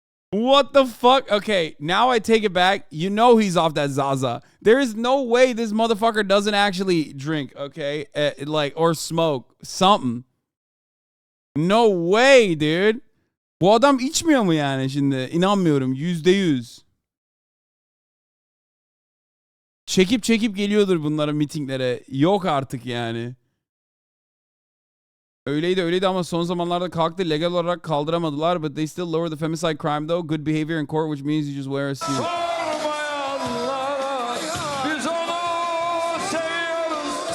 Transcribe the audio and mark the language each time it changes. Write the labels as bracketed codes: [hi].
[en] What the fuck? Okay, now I take it back. You know he's off that Zaza. There is no way this motherfucker doesn't actually drink, okay? Like, or smoke something. No way, dude. [tr] Bu adam içmiyor mu yani şimdi? İnanmıyorum. %100. Çekip geliyordur bunlara mitinglere. Yok artık yani. Öyleydi ama son zamanlarda kalktı. Legal olarak kaldıramadılar. [en] But they still lower the femicide crime though. Good behavior in court, which means you just wear a suit. [tr] Sormayanlara biz onu seviyoruz.